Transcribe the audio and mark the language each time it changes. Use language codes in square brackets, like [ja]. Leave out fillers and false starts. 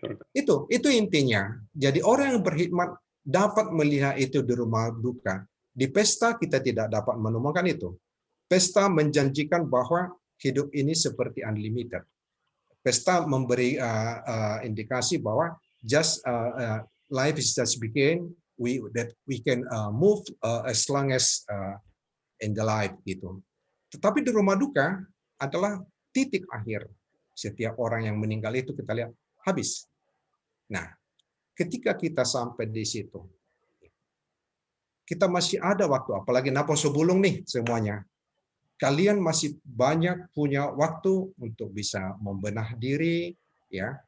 [id] Itu intinya. Jadi orang yang berkhidmat dapat melihat itu di rumah duka. Di pesta kita tidak dapat menemukan itu. Pesta menjanjikan bahwa hidup ini seperti unlimited. Pesta memberi indikasi bahwa [en] life is just begin, that we can move as long as in the life [id] gitu. Tetapi di rumah duka adalah titik akhir. Setiap orang yang meninggal itu kita lihat habis. Nah, ketika kita sampai di situ, kita masih ada waktu, apalagi Napo Subulung nih semuanya. Kalian masih banyak punya waktu untuk bisa membenah diri, ya.